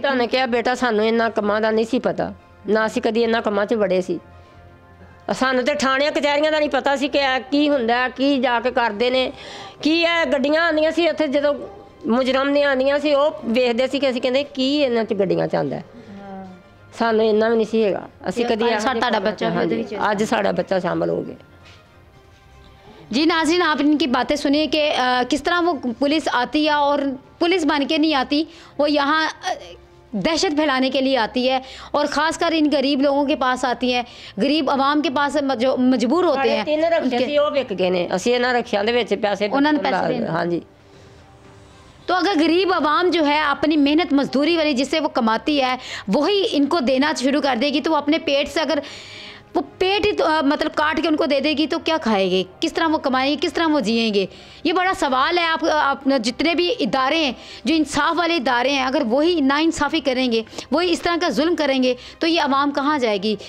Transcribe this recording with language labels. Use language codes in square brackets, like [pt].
[pa] ਤੁਹਾਨੂੰ ਕਿਹਾ ਬੇਟਾ, ਸਾਨੂੰ ਇੰਨਾ ਕੰਮਾਂ ਦਾ ਨਹੀਂ ਸੀ ਪਤਾ, ਨਾ ਅਸੀਂ ਕਦੀ ਇੰਨਾ ਕੰਮਾਂ 'ਚ ਵੜੇ ਸੀ। ਸਾਨੂੰ ਤੇ ਥਾਣਿਆਂ ਕਚਹਿਰੀਆਂ ਦਾ ਨਹੀਂ ਪਤਾ ਸੀ ਕਿ ਕੀ ਹੁੰਦਾ, ਕੀ ਜਾ ਕੇ ਕਰਦੇ ਨੇ, ਕੀ ਹੈ। ਗੱਡੀਆਂ ਆਉਂਦੀਆਂ ਸੀ ਉੱਥੇ, ਜਦੋਂ ਮੁਜਰਮ ਨੇ ਆਉਂਦੀਆਂ ਸੀ, ਉਹ ਵੇਖਦੇ ਸੀ ਕਿ ਅਸੀਂ ਕਹਿੰਦੇ ਕੀ ਇਹਨਾਂ 'ਚ ਗੱਡੀਆਂ 'ਚ ਆਉਂਦਾ। ਸਾਨੂੰ ਇੰਨਾ ਵੀ ਨਹੀਂ ਸੀ ਹੈਗਾ, ਅਸੀਂ ਕਦੀ ਤੁਹਾਡਾ ਬੱਚਾ ਵੀ ਉਹਦੇ ਵਿੱਚ ਅੱਜ ਸਾਡਾ ਬੱਚਾ [hi] शामिल हो गया। जी नाज़रीन, आप इनकी बातें सुनिए कि किस तरह वो पुलिस आती है और पुलिस बन के नहीं आती, वो यहाँ दहशत फैलाने के लिए आती है और ख़ासकर इन गरीब लोगों के पास आती है, गरीब आवाम के पास जो मजबूर होते हैं। [pa] 3 रक्शे ਸੀ ਉਹ ਵਿਕ ਗਏ ਨੇ, ਅਸੀਂ ਇਹਨਾਂ ਰਕਸ਼ਿਆਂ ਦੇ ਵਿੱਚ ਪੈਸੇ ਉਹਨਾਂ ਨੂੰ ਪੈਸੇ ਦੇਣੇ। ਹਾਂਜੀ। [hi] तो अगर गरीब आवाम जो है अपनी मेहनत मजदूरी वाली जिससे वो कमाती है वही इनको देना शुरू कर देगी, तो वो अपने पेट से अगर वो पेट ही तो, मतलब काट के उनको दे देगी तो क्या खाएंगे, किस तरह वो कमाएंगे, किस तरह वो जिएंगे? ये बड़ा सवाल है। आप जितने भी इदारे हैं जो इंसाफ वाले इदारे हैं, अगर वही नाइंसाफ़ी करेंगे, वही इस तरह का जुल्म करेंगे तो ये आवाम कहाँ जाएगी?